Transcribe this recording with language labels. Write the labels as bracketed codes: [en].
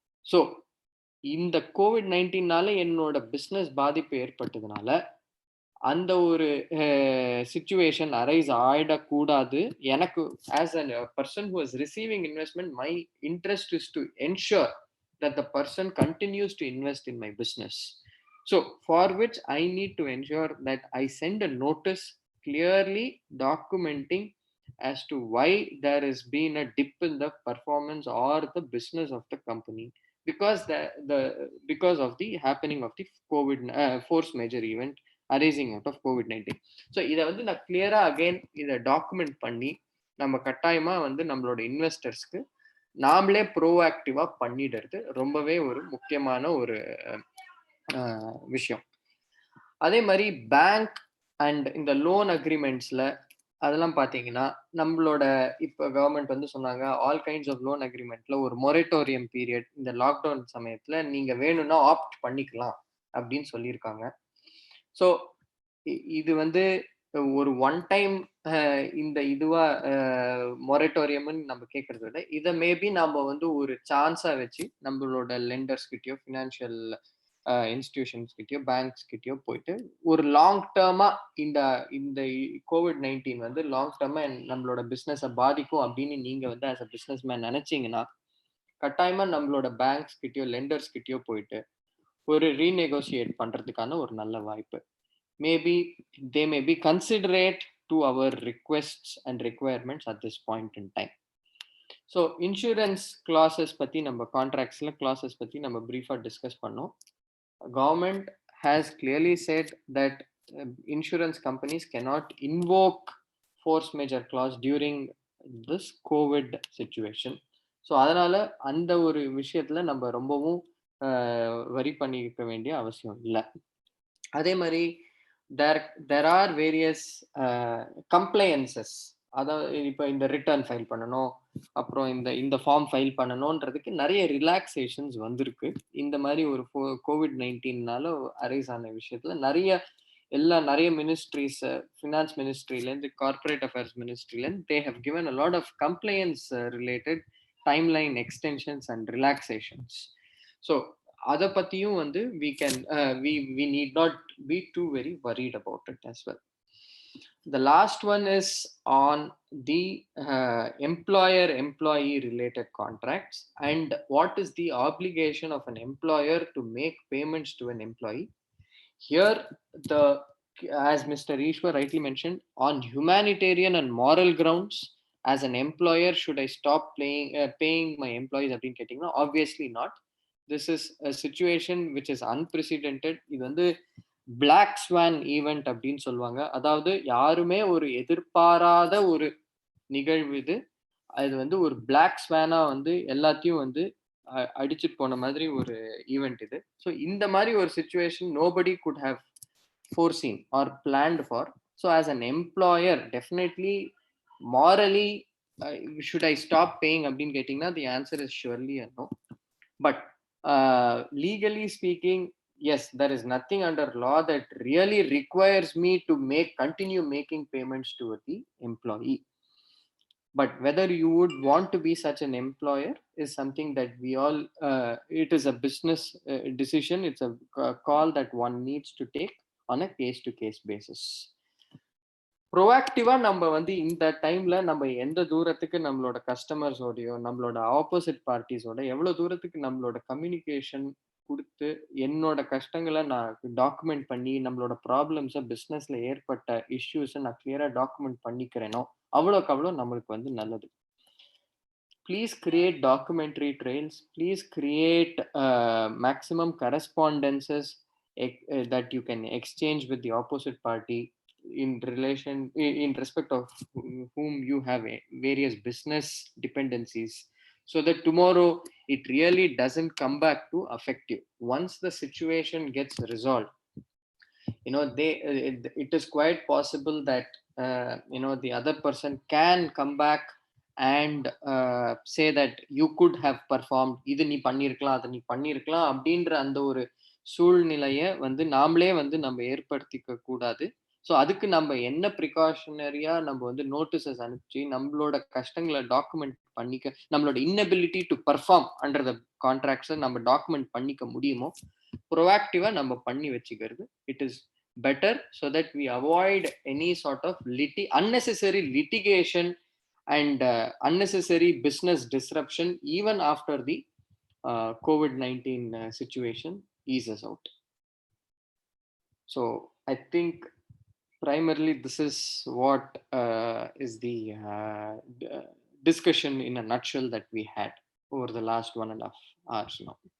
[ta] So இந்த COVID-19னால என்னோட business பாதிப்பு ஏற்பட்டதுனால அந்த ஒரு சிச்சுவேஷன் அரைஸ் ஆயிடக்கூடாது. எனக்கு [en] As a person who is receiving investment, my interest is to ensure that the person continues to invest in my business. So for which I need to ensure that I send a notice clearly documenting as to why there has been a dip in the performance or the business of the company because of the happening of the COVID force major event arising out of COVID-19. [ta] So இதை வந்து நான் கிளியரா again இதை document பண்ணி நம்ம கட்டாயமா வந்து நம்மளோட இன்வெஸ்டர்ஸ்க்கு நாமளே ப்ரோஆக்டிவா பண்ணிடுறது ரொம்பவே ஒரு முக்கியமான ஒரு விஷயம். அதே மாதிரி பேங்க் அண்ட் இந்த லோன் அக்ரிமெண்ட்ஸ்ல அதெல்லாம் பார்த்தீங்கன்னா நம்மளோட இப்போ கவர்மெண்ட் வந்து சொன்னாங்க ஆல் கைண்ட்ஸ் ஆஃப் லோன் அக்ரிமெண்ட்ல ஒரு மொரட்டோரியம் பீரியட் இந்த லாக்டவுன் சமயத்துல நீங்க வேணும்னா ஆப்ட் பண்ணிக்கலாம் அப்படின்னு சொல்லியிருக்காங்க. ஸோ இது வந்து ஒரு ஒன் டைம் இந்த இதுவா மொரட்டோரியம்னு நம்ம கேட்கறத விட இதை மேபி நம்ம வந்து ஒரு சான்ஸா வச்சு நம்மளோட லெண்டர்ஸ் கிட்டயோ ஃபினான்ஷியல் இன்ஸ்டிடியூஷன்ஸ் கிட்டயோ பேங்க்ஸ் கிட்டயோ போயிட்டு ஒரு லாங் டேர்மா இந்த இந்த COVID-19 வந்து லாங் டேர்மா நம்மளோட பிஸ்னஸை பாதிக்கும் அப்படின்னு நீங்க வந்து ஆஸ் அ பிஸ்னஸ் மேன் நினைச்சீங்கன்னா கட்டாயமா நம்மளோட பேங்க்ஸ் கிட்டயோ லெண்டர்ஸ் கிட்டயோ போயிட்டு ஒரு ரீநெகோசியேட் பண்றதுக்கான ஒரு நல்ல வாய்ப்பு. [en] Maybe they may be considerate to our requests and requirements at this point in time. [ta] So insurance clauses பத்தி நம்ம contractsல clauses பத்தி நம்ம brief-ஆ discuss பண்ணோம். [en] government has clearly said that insurance companies cannot invoke force majeure clause during this COVID situation. [ta] So அதனால அந்த ஒரு விஷயத்துல நம்ம ரொம்பவும் வரி பண்ணிக்க வேண்டிய அவசியம் இல்லை. அதே மாதிரி [en] there are various compliances. [ta] அதாவது இப்போ இந்த ரிட்டர்ன் ஃபைல் பண்ணணும், அப்புறம் இந்த ஃபார்ம் ஃபைல் பண்ணணுன்றதுக்கு நிறைய ரிலாக்ஸேஷன்ஸ் வந்திருக்கு. இந்த மாதிரி ஒரு COVID-19னால அரைஸ் ஆன விஷயத்துல நிறைய ministries, finance மினிஸ்ட்ரிலேருந்து, corporate affairs மினிஸ்ட்ரிலேருந்து [en] They have given a lot of compliance related timeline extensions and relaxations. So [ta] அதை பத்தியும் வந்து [en] we need not be too very worried about it as well. The last one is on the employer-employee related contracts and what is the obligation of an employer to make payments to an employee. Here, as Mr. Ishwar rightly mentioned, on humanitarian and moral grounds, as an employer, should I stop paying my employees? Obviously not. This is a situation which is unprecedented. [ta] இது வந்து black swan event அப்படின்னு சொல்லுவாங்க. அதாவது யாருமே ஒரு எதிர்பாராத ஒரு நிகழ்வு இது. அது வந்து ஒரு black swan-ஆ வந்து எல்லாத்தையும் வந்து அடிச்சுட்டு போன மாதிரி ஒரு ஈவெண்ட் இது. [en] so [ta] இந்த மாதிரி ஒரு [en] situation nobody could have foreseen or planned for. So as an employer, definitely morally should I stop paying [ta] அப்படின்னு கேட்டீங்கன்னா [en] the answer is surely a no. But legally speaking, yes, there is nothing under law that really requires me to continue making payments to the employee. But whether you would want to be such an employer is something that we all it is a business decision. It's a call that one needs to take on a case to case basis. [ta] ப்ரோஆக்டிவா நம்ம வந்து இந்த டைம்ல நம்ம எந்த தூரத்துக்கு நம்மளோட கஸ்டமர்ஸோடையோ நம்மளோட opposite பார்ட்டிஸோட எவ்வளவு தூரத்துக்கு நம்மளோட கம்யூனிகேஷன் கொடுத்து என்னோட கஷ்டங்களை நான் டாக்குமெண்ட் பண்ணி நம்மளோட ப்ராப்ளம்ஸை பிஸ்னஸ்ல ஏற்பட்ட இஷ்யூஸை நான் கிளியரா டாக்குமெண்ட் பண்ணிக்கிறேனோ அவ்வளோக்கு அவ்வளோ நம்மளுக்கு வந்து நல்லது. [en] Please create documentary trails. Please create maximum correspondences that you can exchange with the opposite party in respect of whom you have various business dependencies, so that tomorrow it really doesn't come back to affect you. Once the situation gets resolved, it is quite possible that the other person can come back and say that you could have performed, [ta] இது நீ பண்ணிருக்கலாம் அதை நீ பண்ணிருக்கலாம் அப்படின்ற அந்த ஒரு சூழ்நிலையை வந்து நாமளே வந்து நம்ம ஏற்படுத்திக்க கூடாது. ஸோ அதுக்கு நம்ம என்ன ப்ரிகாஷனரியா நம்ம வந்து நோட்டீசஸ் அனுப்பிச்சு நம்மளோட கஷ்டங்களை டாக்குமெண்ட் பண்ணிக்க, நம்மளோட [en] inability to perform under the [ta] கான்ட்ராக்ட்ஸை நம்ம டாக்குமெண்ட் பண்ணிக்க முடியுமோ ப்ரோஆக்டிவா நம்ம பண்ணி வச்சுக்கிறது [en] It is better, so that we avoid any sort of unnecessary litigation and unnecessary business disruption even after the COVID-19 situation eases out. So I think primarily this is what is the discussion in a nutshell that we had over the last 1.5 hours now.